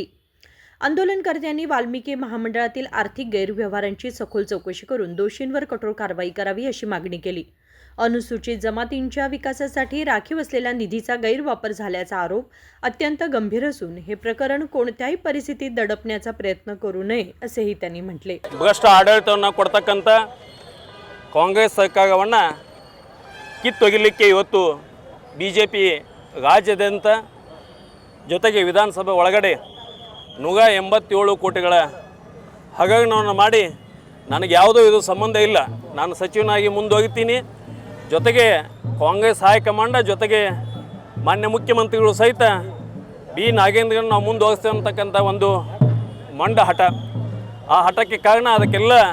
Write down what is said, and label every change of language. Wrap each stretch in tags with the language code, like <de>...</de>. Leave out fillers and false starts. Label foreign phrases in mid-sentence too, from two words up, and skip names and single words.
<mr>आंदोलनकर्त्यांनी वाल्मिकी महामंडळातील आर्थिक गैरव्यवहारांची सखोल चौकशी करून दोषींवर कठोर कारवाई करावी अशी मागणी केली। अनुसूचित जमातींच्या विकासासाठी राखीव असलेल्या निधीचा गैरवापर झाल्याचा आरोप अत्यंत गंभीर असून हे प्रकरण कोणत्याही परिस्थितीत दडपण्याचा प्रयत्न करू नये असेही त्यांनी म्हटले।</mr> <kn>ಭ್ರಷ್ಟ ಆಡಳಿತವನ್ನು ಕೊಡ್ತಕ್ಕಂತ ಕಾಂಗ್ರೆಸ್ ಸರ್ಕಾರವನ್ನ ಕಿತ್ತೊಗಿಲಿಕ್ಕೆ ಇವತ್ತು ಬಿಜೆಪಿ ರಾಜ್ಯಾದ್ಯಂತ ಜೊತೆಗೆ ವಿಧಾನಸಭೆ ಒಳಗಡೆ 187 ಕೋಟಿಗಳ ಹಗರಣವನ್ನು ಮಾಡಿ ನನಗೆ ಯಾವುದೋ ಇದು ಸಂಬಂಧ ಇಲ್ಲ, ನಾನು ಸಚಿವನಾಗಿ ಮುಂದೋಗ್ತೀನಿ, ಜೊತೆಗೆ ಕಾಂಗ್ರೆಸ್ ಹೈಕಮಾಂಡ್ ಜೊತೆಗೆ ಮಾನ್ಯ ಮುಖ್ಯಮಂತ್ರಿಗಳು ಸಹಿತ ಬಿ ನಾಗೇಂದ್ರನ ನಾವು ಮುಂದೋಗಿಸ್ತೇವೆ ಅಂತಕ್ಕಂಥ ಒಂದು ಮಂಡ ಹಠ, ಆ ಹಠಕ್ಕೆ ಕಾರಣ ಅದಕ್ಕೆಲ್ಲ</kn>